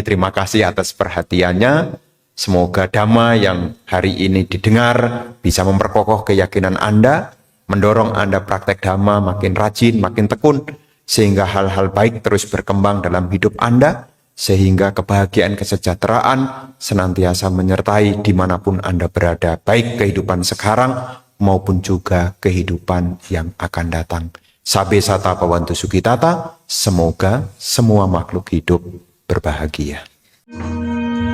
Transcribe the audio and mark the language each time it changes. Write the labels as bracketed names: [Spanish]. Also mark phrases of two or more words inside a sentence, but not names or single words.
[Indonesian] Terima kasih atas perhatiannya. Semoga Dhamma yang hari ini didengar bisa memperkokoh keyakinan Anda, mendorong Anda praktek Dhamma makin rajin, makin tekun, sehingga hal-hal baik terus berkembang dalam hidup Anda, sehingga kebahagiaan kesejahteraan senantiasa menyertai dimanapun Anda berada, baik kehidupan sekarang maupun juga kehidupan yang akan datang. [Pali] Sabe sata pawantu sukitata, [Indonesian] semoga semua makhluk hidup berbahagia.